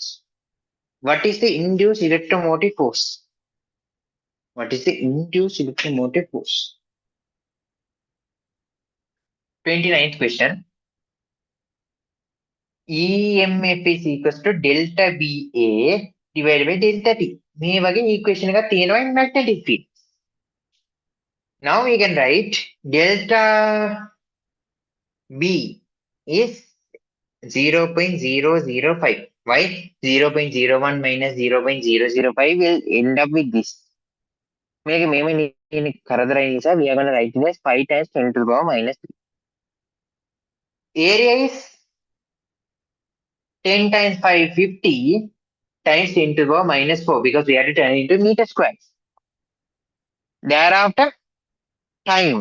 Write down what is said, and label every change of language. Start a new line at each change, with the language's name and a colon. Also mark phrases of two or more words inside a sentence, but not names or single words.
English: What is the induced electromotive force? What is the induced electromotive force? 29th question. EMF is equals to delta BA divided by delta T.
Sinhala: මේ වගේ equation එකක් තියෙනවා
English: in magnetic field. Now we can write delta B is 0.005. Why? 0.01 minus 0.005 will end up with this.
Sinhala: මේක මේම කරදරයි නිසා
English: we are going to write it as 5 times 10 to the power minus 3. Area is 10 times 5, 50 times 10 to the power minus 4 because we have to turn it into meter squares. Thereafter, time.